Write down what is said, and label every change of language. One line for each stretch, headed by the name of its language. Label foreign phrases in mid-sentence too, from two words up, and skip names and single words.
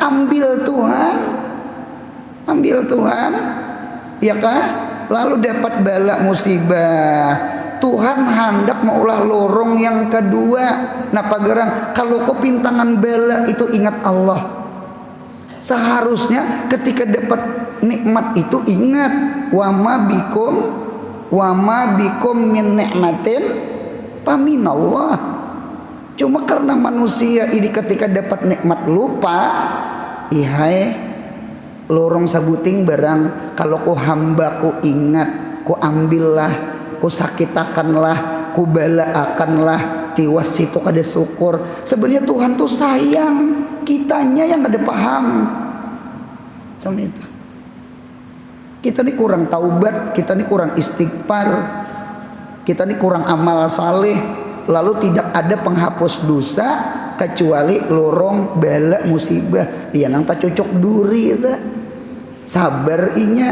Banjar: Ambil Tuhan, ya kah? Lalu dapat bala musibah. Tuhan hendak maulah lorong yang kedua. Napa gerang? Kalau kau pintangan bala itu ingat Allah. Seharusnya ketika dapat nikmat itu ingat
Arabic: wa ma bikum min ni'matin faminallah.
Banjar: Cuma karena manusia ini ketika dapat nikmat lupa, ihai lorong sabuting barang. Kalau ku hamba ku ingat, ku ambillah, ku sakitakanlah, ku balaakanlah, tiwas itu kada syukur. Sebenarnya Tuhan tuh sayang, kitanya yang kada paham sama itu. Kita ini kurang taubat, kita ini kurang istighfar, kita ini kurang amal saleh, lalu tidak ada penghapus dosa kecuali lorong bala musibah. Iya nang tak cocok duri itu sabar inya.